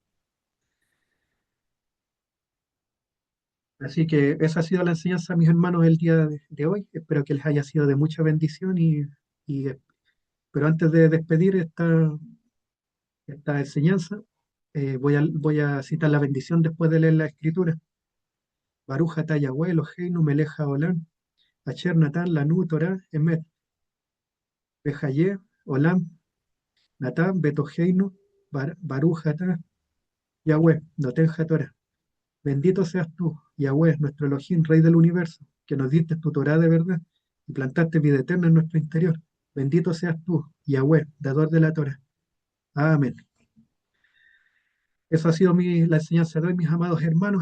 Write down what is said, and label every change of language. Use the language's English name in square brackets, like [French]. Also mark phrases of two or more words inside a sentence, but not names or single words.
[Spanish] Así que esa ha sido la enseñanza, mis hermanos, el día de hoy. Espero que les haya sido de mucha bendición pero antes de despedir esta enseñanza, voy a citar la bendición después de leer la escritura. [Hebrew] ברוך אתה יהוה אלוהינו מלך העולם אשר נתן לנו תורה אמת וחיי עולם נתן בתוכנו ברוך אתה יהוה נותן תורה. [Spanish] Bendito seas tú, Yahweh, nuestro Elohim, Rey del universo, que nos diste tu Torah de verdad y plantaste vida eterna en nuestro interior. Bendito seas tú, Yahweh, dador de la Torah. Amén. Eso ha sido la enseñanza de hoy, mis amados hermanos.